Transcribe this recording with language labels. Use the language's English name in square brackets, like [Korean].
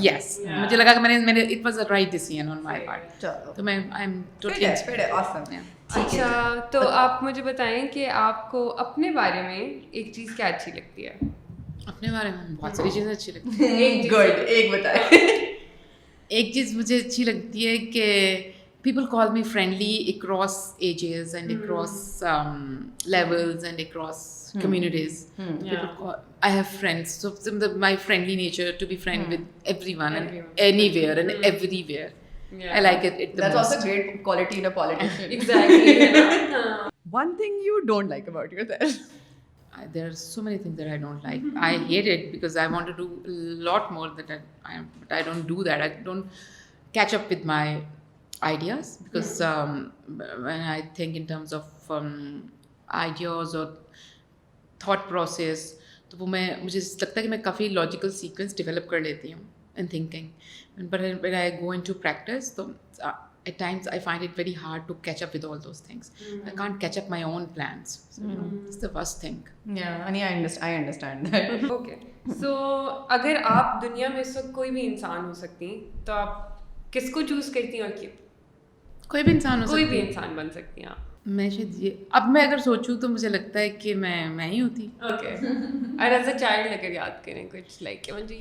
[English] yes, [Urdu] مجھے لگا کہ میں [English] It was a right decision on my part. [Urdu] تو میں [English] I am totally awesome. [Urdu] اچھا, تو آپ مجھے بتائیں کہ آپ کو اپنے بارے میں ایک چیز کیا اچھی لگتی ہے؟ اپنے بارے میں بہت ساری چیزیں اچھی لگتی ہیں. ایک بتائیں. ایک چیز مجھے اچھی لگتی ہے کہ [English] people call me friendly across ages and across levels and across communities. I have friends, so my friendly nature to be friend with everyone and anywhere and everywhere. I like it the That's most. also a great quality in a politician. Exactly. One thing you don't like about yourself? There are so many things that I don't like. I hate it because I want to do a lot more but I don't do that. I don't catch up with my ideas because when I think in terms of ideas or thought process, [Urdu] تو وہ مجھے لگتا ہے کہ میں کافی logical sequence develop کر لیتی ہوں [English] in thinking, but when I go into practice, so at times I find it very hard to catch up with all those things. I can't catch up my own plans, so it's the worst thing. Yeah, and I understand that. Okay, so [Urdu] اگر آپ دنیا میں اس وقت کوئی بھی انسان ہو سکتی تو آپ کس کو چوز کرتی ہیں اور کیوں؟ کوئی بھی انسان ہو کوئی بھی انسان بن سکتی ہیں آپ. میں شاید یہ اب میں اگر سوچوں تو مجھے لگتا ہے کہ میں ہی ہوتی. اوکے, اور [English] as a child [Urdu] اگر یاد کریں کچھ لائک مجھے